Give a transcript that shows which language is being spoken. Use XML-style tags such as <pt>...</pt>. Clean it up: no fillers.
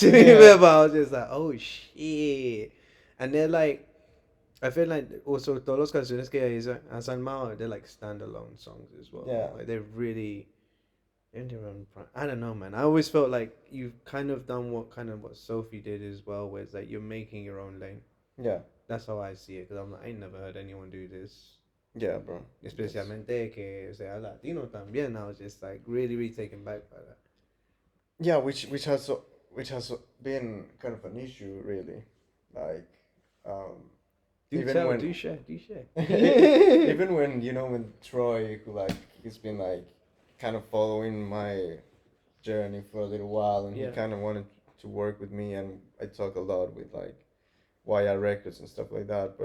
<en>But I was just like, oh shit. And they're like, I feel like also todas las canciones que has armado, they're like standalone songs as well. Yeah. Like they're really in their own. I don't know, man. I always felt like you've kind of done what Sophie did as well, where it's like you're making your own lane. Yeah. That's how I see it, because I'm like, I ain't never heard anyone do this. Yeah, bro.</en> <es>Especialmente que sea Latino también.</es> <en>I was just like really taken back by that. Yeah, which has been kind of an issue, really. Like, Do share. Even when, you know, when Troy, who like he's been like kind of following my journey for a little while, and he kind of wanted to work with me, and I talk a lot with like YR Records and stuff like that.</en>